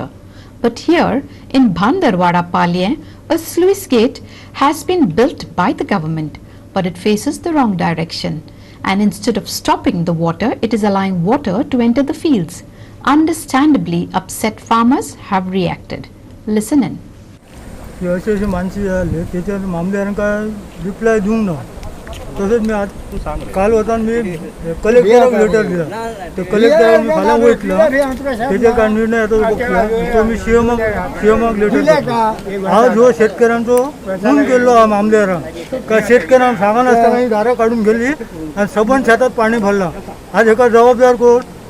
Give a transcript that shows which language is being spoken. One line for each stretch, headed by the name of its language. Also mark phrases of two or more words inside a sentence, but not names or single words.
English: But here in Bhandarwada Palye, a sluice gate has been built by the government, but it faces the wrong direction. And instead of stopping the water, it is allowing water to enter the fields. Understandably, upset farmers have reacted. Listen in.
Konkani: अशी माणसं जाले त्याच्यावर मामलेदारांका रिप्लाय दिवंक ना. तसंच मी आज काल होता मी कलेक्टराक लेटर दिला तर कलेक्टराक मी फाल्यां वयतलो तेजे काय निर्णय येता तो मी सीएमाक लेटर दिला आज हो शेतकऱ्यांचो खून केल्लो हा मामलेरान का शेतकऱ्यांक सांगनासतना ही दारां काढून गेली आणि सबंद शेतात पाणी भरला आज हेका जबाबदार कोण